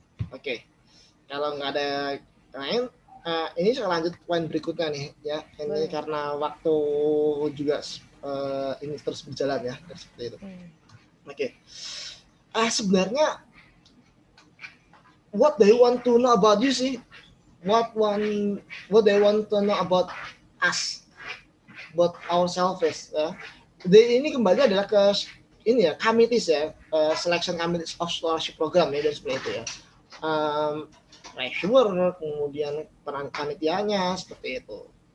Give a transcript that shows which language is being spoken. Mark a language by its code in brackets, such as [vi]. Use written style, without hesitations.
[id] Oke. Kalau nggak ada lain, ini saya lanjut poin berikutnya nih ya. Ini karena waktu juga ini terus berjalan ya, seperti itu. Oke. [en] Sebenarnya what they want to know about you sih, what they want to know about us, about ourselves ya. [id] Ini kembali adalah ke ini ya, committees ya, [en] selection committees of scholarship program [id] ya, dan seperti itu ya. Reviewer, kemudian peran panitianya seperti itu.